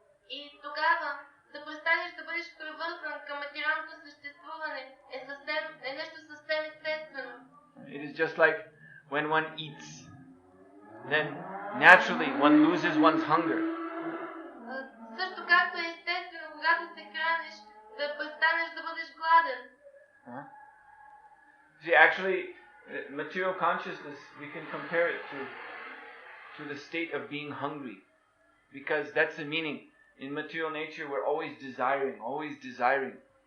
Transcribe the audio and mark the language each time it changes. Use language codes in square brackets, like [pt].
[bg] И тогава да престанеш да бъдеш привързан към материалното съществуване е нещо съвсем естествено. [en] It is just like when one eats, then naturally one loses one's hunger. [bg] Също както е естествено, когато се храниш, да престанеш да бъдеш гладен. [en] See, actually, material consciousness, we can compare it to the state of being hungry, because that's the meaning. In material nature, we're always desiring, always desiring.